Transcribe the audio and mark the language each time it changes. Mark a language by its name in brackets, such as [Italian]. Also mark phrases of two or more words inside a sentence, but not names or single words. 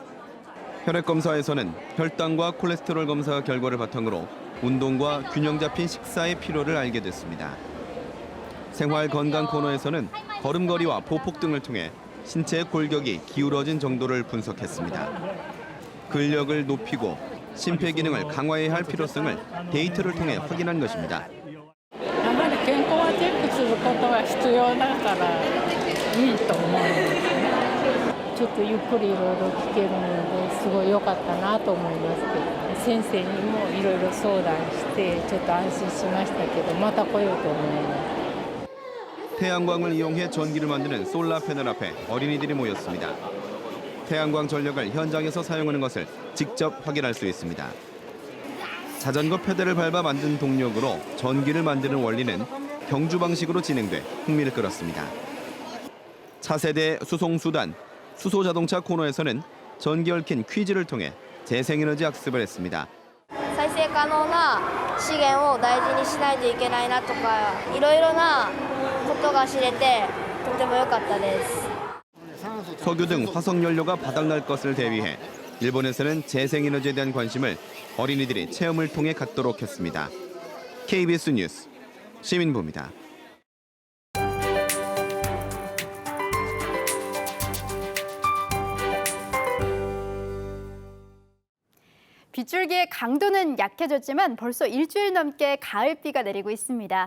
[Korean] 혈액 검사에서는 혈당과 콜레스테롤 검사 결과를 바탕으로 운동과 균형 잡힌 식사의 필요를 알게 됐습니다. 생활 건강 코너에서는 걸음걸이와 보폭 등을 통해 신체의 골격이 기울어진 정도를 분석했습니다. 근력을 높이고 심폐 기능을 강화해야 할 필요성을 데이터를 통해 확인한 것입니다. [Japanese] やはり健康はチェックすることが必要だからいいと思うんですね。ちょっとゆっくりいろいろ聞けるのですごい良かったなと思いますけど、先生にもいろいろ相談してちょっと安心しましたけど、また来ようと思います。 [Korean] 태양광을 이용해 전기를 만드는 솔라 패널 앞에 어린이들이 모였습니다. 태양광 전력을 현장에서 사용하는 것을 직접 확인할 수 있습니다. 자전거 페달을 밟아 만든 동력으로 전기를 만드는 원리는 경주 방식으로 진행돼 흥미를 끌었습니다. 차세대 수송수단, 수소자동차 코너에서는 전기 얽힌 퀴즈를 통해 재생에너지 학습을 했습니다. [Japanese] 再生可能な資源を大事にしないといけないなとか、いろいろなことが知れてとても良かったです。 [Korean] 석유 등 화석 연료가 바닥날 것을 대비해 일본에서는 재생에너지에 대한 관심을 어린이들이 체험을 통해 갖도록 했습니다. KBS 뉴스 시민부입니다. 빗줄기의 강도는 약해졌지만 벌써 일주일 넘게 가을비가 내리고 있습니다.